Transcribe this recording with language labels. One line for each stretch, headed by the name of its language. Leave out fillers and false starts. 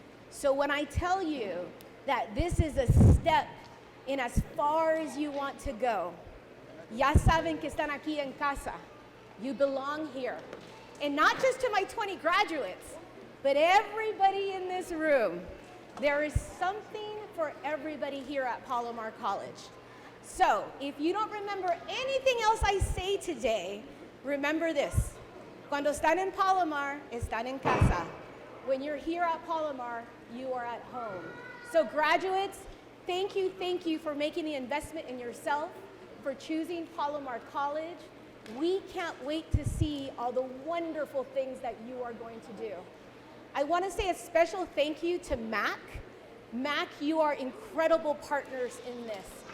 English: So when I tell you that this is a step in as far as you want to go,
Spanish: ya saben que están aquí en casa.
English: You belong here. And not just to my 20 graduates, but everybody in this room. There is something for everybody here at Palomar College. So if you don't remember anything else I say today, remember this.
Spanish: Cuando están en Palomar, están en casa.
English: When you're here at Palomar, you are at home. So graduates, thank you for making the investment in yourself, for choosing Palomar College. We can't wait to see all the wonderful things that you are going to do. I want to say a special thank you to MAAC. MAAC, you are incredible partners in this.